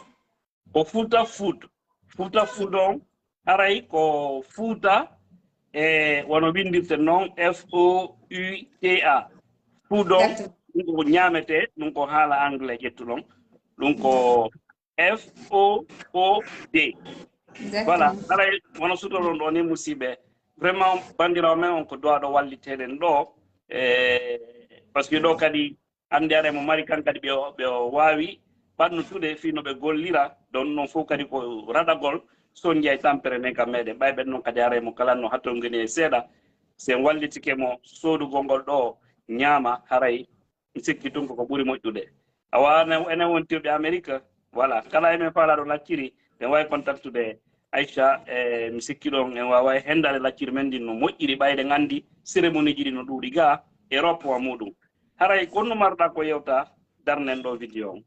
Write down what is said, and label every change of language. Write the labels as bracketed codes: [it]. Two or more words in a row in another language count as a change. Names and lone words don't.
[ff] ko Fouta Food on haray ko Fouta e wono windirte noon FOUTA Food on ɗum ko ñamete ɗum ko haala anglais ƴettuɗon ɗum ko FOOD voilà haray wono sutoɗon ɗo ni musidɓe vraiment bandirawo men on ko duwaɗo walliteɗen ɗo [fr] par ce que [ff] ɗo kadi ande are mo mari kan kadi ɓe wawi ɓannutude fino ɓe gollira ɗon noon fof kadi ko raɗagol son jiyay tampere men kam meɗen ɓayɓen noon kadi are mo kalanno hatto goni e seeɗa sen wallitike mo sodugol ngol ɗo ñaama haray mi sikki tun koko ɓuuri moƴƴude awa enen wontirɓe Amérique voilà kala emen faalaɗo lacciri en wawi contactude Aïcha mi sikki ɗon en wawa hendare lacciri men ɗin no moƴƴiri ɓayde gandi cérémonie ji ɗi no ɗuuɗi ga e roppowa muɗum haray konno marɗa ko yewta darnen ɗo vidéo on